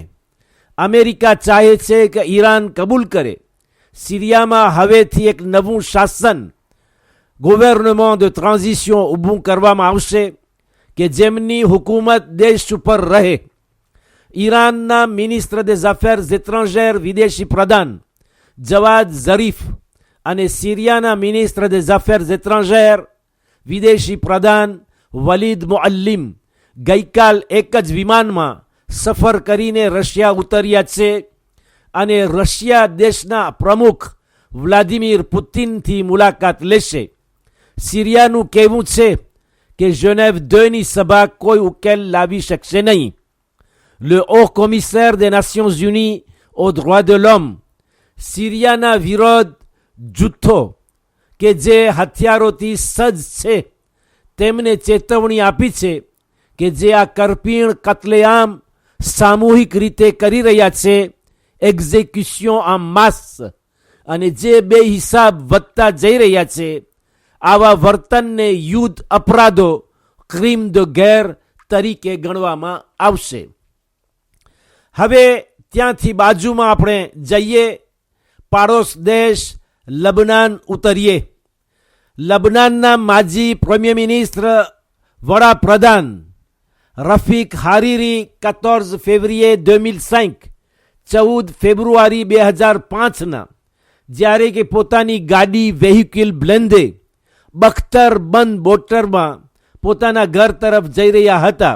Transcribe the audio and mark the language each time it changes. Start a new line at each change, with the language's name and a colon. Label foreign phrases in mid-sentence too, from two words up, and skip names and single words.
Gujarati: અમેરિકા ચાહે છે કે ઈરાન કબૂલ કરે. સિરિયામાં હવેથી એક નવું શાસન,
French: gouvernement de transition
Gujarati: ઊભું કરવામાં આવશે કે જેમની હુકુમત દેશ ઉપર રહે. ઈરાનના
French: ministre des Affaires étrangères
Gujarati: વિદેશી પ્રધાન જવાદ ઝરીફ અને સિરિયાના
French: ministre des Affaires étrangères
Gujarati: વિદેશી પ્રધાન વલીદ મુઅલ્લિમ ગઈકાલ એક જ વિમાનમાં સફર કરીને રશિયા ઉતર્યા છે અને રશિયા દેશના પ્રમુખ વ્લાદિમીર પુતિનથી મુલાકાત લેશે. સિરિયાનું કહેવું છે કે ઝેનેવ 2ની સભા કોઈ ઉકેલ લાવી શકશે નહીં.
French: Le haut commissaire des Nations Unies aux droits de l'homme
Gujarati: સિરિયાના વિરોધ જૂથો કે જે હથિયારોથી સજ્જ છે તેમને ચેતવણી આપી છે કે જે આ કરપીણ કતલેઆમ સામૂહિક રીતે કરી રહ્યા છે,
French: exécution en masse,
Gujarati: અને જે બે હિસાબ વધતા જઈ રહ્યા છે, આવા વર્તનને યુદ્ધ અપરાધો,
French: crime de guerre
Gujarati: તરીકે ગણવામાં આવશે. હવે ત્યાંથી બાજુમાં આપણે જઈએ, પાડોશ દેશ લબનાન ઉતરીએ. લબનાનના માજી પ્રીમિયર મિનિસ્ટર વડાપ્રધાન રફીક હારીરી 14 ફેબ્રુઆરી 2005 14 ફેબ્રુઆરી 2005ના જ્યારે કે પોતાની ગાડી
French: véhicule blindé
Gujarati: બખ્તર બંધ બોટરમાં પોતાના ઘર તરફ જઈ રહ્યા હતા.